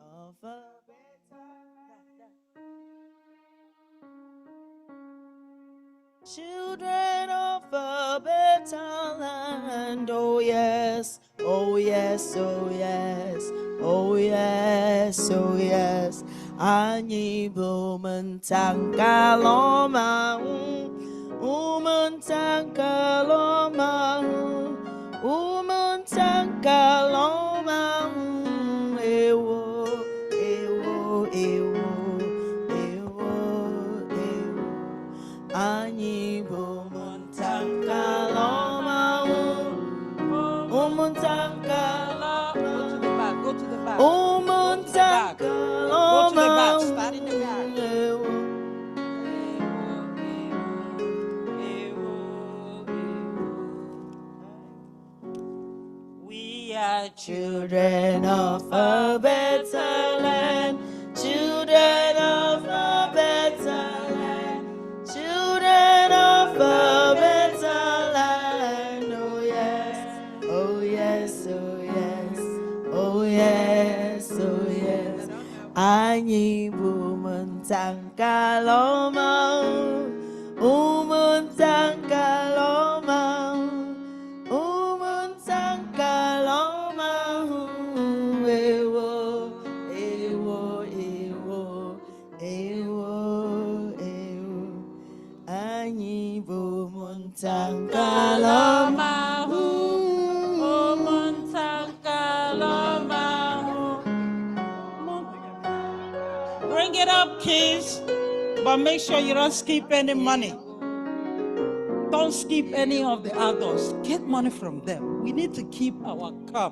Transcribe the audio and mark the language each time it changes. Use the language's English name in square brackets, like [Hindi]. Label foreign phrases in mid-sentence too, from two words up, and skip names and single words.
[English] of a children of a better land. Oh yes, oh yes, oh yes, oh yes, oh yes. [Igbo] Anyị bụ mentangaloma, mentangaloma, mentangaloma. Ewo, ewo, ewo, ewo, ewo. Anyị bụ mentangaloma, mentangaloma. [English] Go to the back. Oh, Go to the back. Go to the back. Start in the back. We are Children of a better land, children of a better land, children of a better land. Oh yes, oh yes, oh yes, oh yes, oh yes. [Igbo] Anyị bụ mentangaloma, mentangaloma, mentangaloma. Ewo, ewo, ewo, ewo, ewo. Anyị bụ mentangaloma. [English] Bring it up, kids, but make sure you don't skip any money. Don't skip any of the adults. Get money from them. We need to keep our cup.